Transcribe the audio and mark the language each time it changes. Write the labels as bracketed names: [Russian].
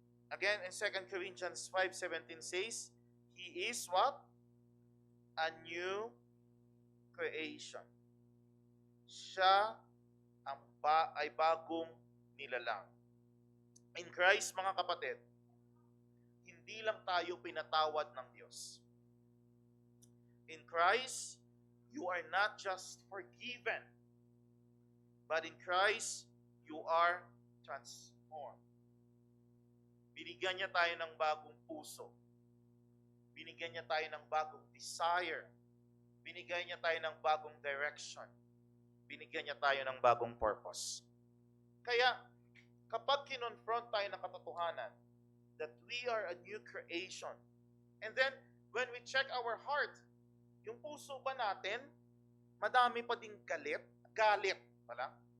[English] Again, in 2 Corinthians 5:17 says, He is what? A new creation. [Filipino] Siya ay bagong nilalang. In Christ, mga kapatid, hindi lang tayo pinatawad ng Diyos. [English] In Christ, you are not just forgiven, but in Christ, you are transformed. [Filipino] Binigyan niya tayo ng bagong puso. Binigyan niya tayo ng bagong desire. Binigyan niya tayo ng bagong direction. Binigyan niya tayo ng bagong purpose. Kaya, kapag kinonfront tayo ng katotohanan [English] that we are a new creation, and then when we check our heart, [Filipino] yung puso ba natin, madami pa ding galit pala.